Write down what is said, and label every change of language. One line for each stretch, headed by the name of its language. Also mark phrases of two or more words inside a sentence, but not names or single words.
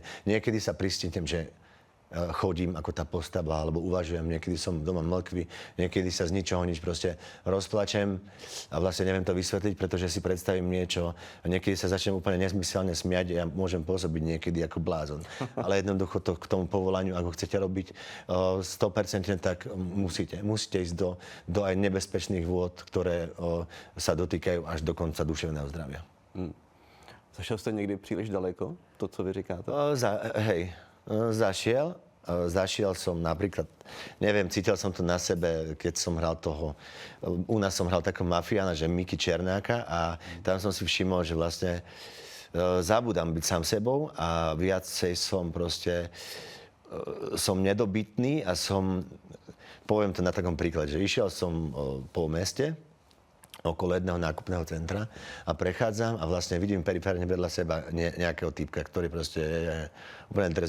Slovak: Niekedy sa pristihnem, že chodím ako tá postava, alebo uvažujem, niekedy som doma mlkvý, niekedy sa z ničoho nič proste rozplačem a vlastne neviem to vysvetliť, pretože si predstavím niečo a niekedy sa začnem úplne nezmyselne smiať a ja môžem pôsobiť niekedy ako blázon. Ale jednoducho to k tomu povolaniu, ako chcete robiť 100%, tak musíte ísť do aj nebezpečných vôd, ktoré sa dotýkajú až do konca duševného zdravia.
Czech: Zašel jste někdy příliš daleko, to, co vy říkáte?
Slovak: Zašiel som napríklad, neviem, cítil som to na sebe, keď som hral u nás som hral takého mafiána, že Miky Černáka a tam som si všimol, že vlastne zabúdam byť sám sebou a viacej som nedobytný a poviem to na takom príklade, že išiel som po meste, okolo jedného nákupného centra a prechádzam a vlastne vidím periférne vedľa seba nejakého typka, ktorý proste je úplne drzý.